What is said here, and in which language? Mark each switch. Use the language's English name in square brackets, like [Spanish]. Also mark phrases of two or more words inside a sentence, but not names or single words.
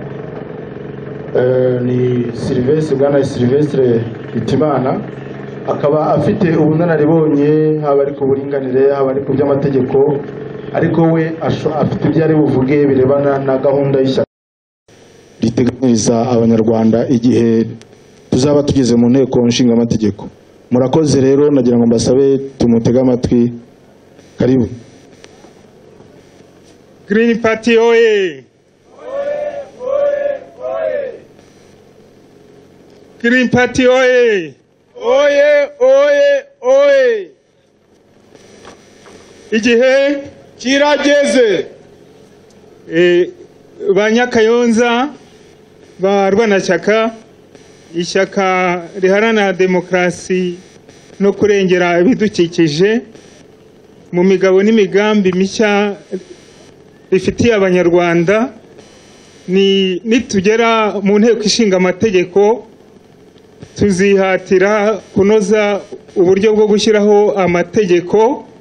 [Kinyarwanda] Ni Bwana Sylvestre Hitimana, akaba afite ubunararibonye haba ari ku buringanire, haba ari ku by'amategeko, ariko we afite ibyo ari buvuge birebana na gahunda y'ishyaka riteganyiriza abanyarwanda igihe tuzaba tugeze mu nteko nshinga amategeko. Murakoze rero, nagira ngo mbasabe tumutege amatwi. Karibu. Green Party oye! Green Party oye! Oye, oye, oye! Igihe kirageze. Banyakayonza barwanashyaka, ishyaka riharanira demokarasi no kurengera ibidukikije, mu migabo n'imigambi mishya rifitiye abanyarwanda, nitugera mu nteko ishinga amategeko tuzihatira kunoza uburyo bwo gushyiraho amategeko,